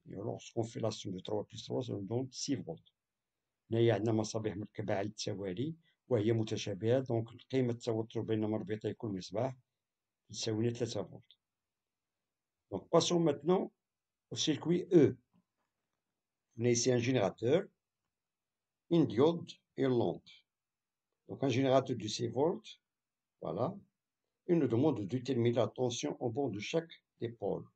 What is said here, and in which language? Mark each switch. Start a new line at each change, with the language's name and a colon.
French: Et lorsqu'on fait la somme de 3 plus 3, ça nous donne 6 volts.
Arabic: هنايا عندنا مصابيح مركبة على التوالي وهي متشابهة، دونك قيمة التوتر بين مربطي كل مصباح تساوي 3 فولت.
French: Donc passons maintenant au circuit E. On a ici un générateur, une diode et une lampe. Donc un générateur de 6 volts, voilà. Il nous demande de déterminer la tension au bord de chaque dipôle.